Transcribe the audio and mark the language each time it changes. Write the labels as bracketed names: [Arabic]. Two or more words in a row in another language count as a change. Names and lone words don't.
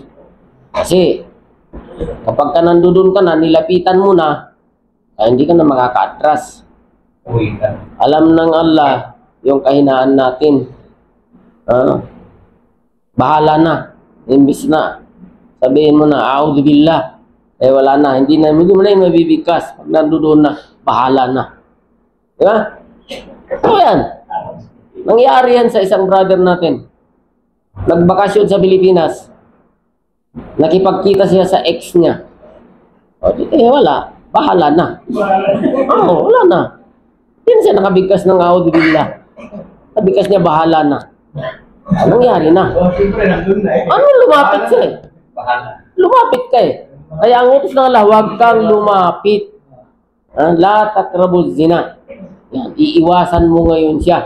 [Filipino] Kasi, kapag ka nandoon ka na, nilapitan mo na, ay hindi ka na makaka-atras. Uwi ka. Alam ng Allah yung kahinaan natin. Bahala na. Imbis na sabihin mo na, [Arabic] أعوذ بالله. [Filipino] Wala na. Hindi mo na yung mabibigkas. Pag nandoon na, bahala na. Diba? So yan. Nangyari yan sa isang brother natin. Nagbakasyon sa Pilipinas. Nakipagkita siya sa ex niya. Wala. Bahala na. Wala na. Yan siya nakabigkas ng [Arabic] أعوذ بالله. [Filipino] Nabigkas niya, bahala na. Nangyari na. Siyempre, nandun na Ano lumapit siya eh? Bahala. Lumapit ka eh. Kaya ang utos ng Allah, huwag kang lumapit. [Arabic] لا تقربوا الزنا. [Filipino] Yan, iiwasan mo ngayon siya.